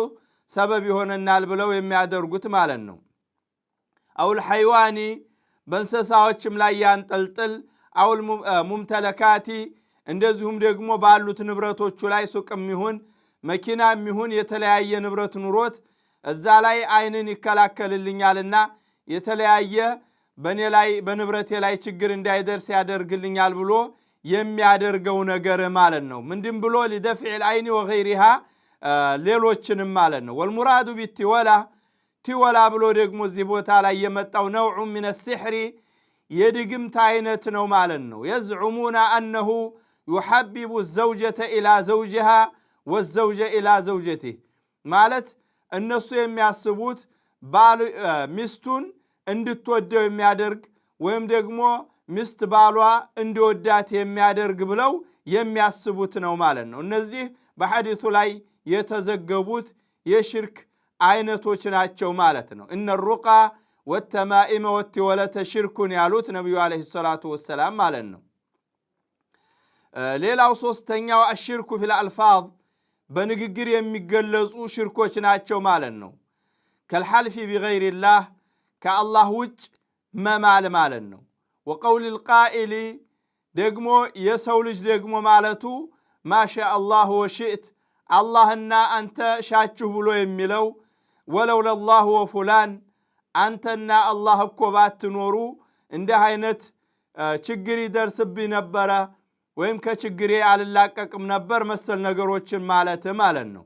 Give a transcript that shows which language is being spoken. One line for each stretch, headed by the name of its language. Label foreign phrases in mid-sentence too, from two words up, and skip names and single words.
Amharic: ሰበብ ይሆነናል ብለው የሚያደርጉት ማለት ነው
Arabic: أو الحيوان
Amharic: በእንስሳዎችም ላይ ያንጠልጥል
Arabic: أو الممتلكات
Amharic: እንደዚሁም ደግሞ ባሉት ንብረቶቹ ላይ ሱቅም ይሁን መኪናም ይሁን የተለያየ ንብረት ኑሮት እዛ ላይ አይንን ይከላከልልኛልና የተለያየ በኔ ላይ በንብረቴ ላይ ችግር እንዳይደርስ ያደርግልኛል ብሎ የሚያደርገው ነገር ማለት ነው ምንድን ብሎ
Arabic: لدفع العين وغيرها
Amharic: ሌሎችንም ማለት ነው
Arabic: والمراد بالتولى
Amharic: ብሎ ደግሞ እዚህ ቦታ ላይ የመጣው
Arabic: نوع من السحر
Amharic: የድግምት አይነት ነው ማለት ነው
Arabic: يزعمون انه يحبب الزوجة إلى زوجها والزوجة إلى زوجته
Amharic: ማለት እነሱ የሚያስቡት ሚስቱን እንድትወደው የሚያደርግ ወይም ደግሞ ሚስት ባሏ እንዲወዳት የሚያደርግ ብለው የሚያስቡት ነው ማለት ነው እነዚህ በሐዲሱ ላይ የተዘገቡት የሽርክ አይነቶች ናቸው ማለት ነው እነ
Arabic: الرقى والتمائم والتولة شرك
Amharic: ያሉት ነብዩ
Arabic: عليه الصلاة والسلام
Amharic: ማለት ነው ሌላው ሶስተኛው
Arabic: الشرك في الألفاظ
Amharic: በንግግር የሚገለጹ ሽርኮች ናቸው ማለት ነው
Arabic: كالحلف بغير الله
Amharic: ከአላህ ውጭ መማል ማለት ነው
Arabic: وقول القائل
Amharic: ደግሞ የሰው ልጅ ደግሞ ማለቱ
Arabic: ما شاء الله وشئت
Amharic: አላህና አንተ ሻችሁ ብሎ የሚለው
Arabic: ولولا الله وفلان
Amharic: አንተና አላህ እኮ ባትኖሩ እንደ አይነት ችግር ይደርስብኝ ነበር ወይም ከችግሬ አልላቀቅም ነበር መሰል ነገሮችን ማለት ነው